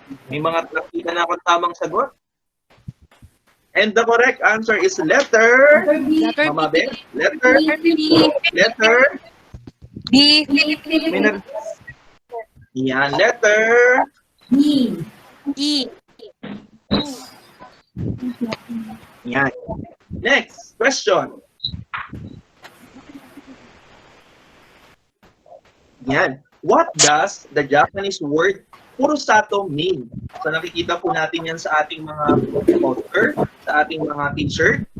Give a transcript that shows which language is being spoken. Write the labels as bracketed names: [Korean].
[Filipino] May mga nakita na akong tamang sagot. [English] And the correct answer is letter. Mamabe. Letter. Letter. D. [Filipino] Yan, letter. D. E. [English] Yan. Next question. Yan. What does the Japanese word Furusato mean? [Filipino] So nakikita po natin yan sa ating mga poster, sa ating mga t-shirt.